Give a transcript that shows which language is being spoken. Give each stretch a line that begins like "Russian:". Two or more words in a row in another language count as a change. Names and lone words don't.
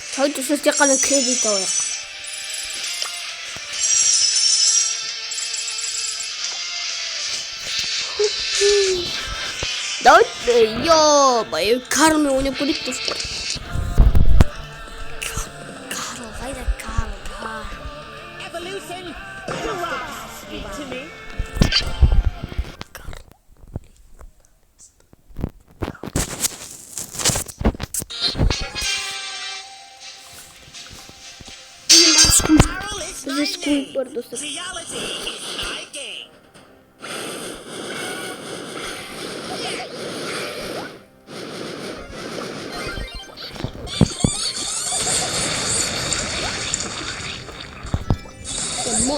Kazakh: достар тек қана кредит алайық.
Russian: Давайте, ё-моё,
Kazakh: Карлмен ойнап көрейік достар. Карл, қайда Карл?
English: Evolution. Speak to me. Carol is my
Kazakh: Бізде скуик бар
English: name.
Kazakh: достар.
English: Geology is my game.
Kazakh: Вот.